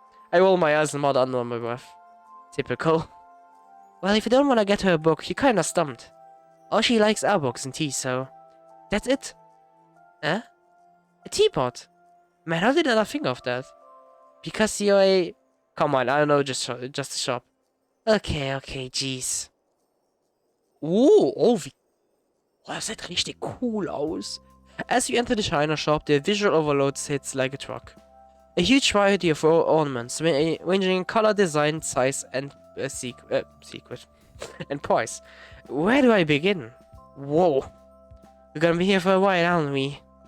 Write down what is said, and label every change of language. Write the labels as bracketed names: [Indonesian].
[English] I roll my eyes and mod under my breath. Typical. Well, if you don't want to get her a book, you're kinda stumped. All she likes are books and tea, so... That's it. Huh? A teapot? Man, how did I not think of that? Because you're a... Come on, I don't know, just a shop. Okay, jeez. [German] Oh, das sieht richtig cool aus. [English] As you enter the China shop, the visual overload hits like a truck. A huge variety of ornaments, ranging in color, design, size, and secret, and price. Where do I begin? Whoa. We're gonna be here for a while, aren't we?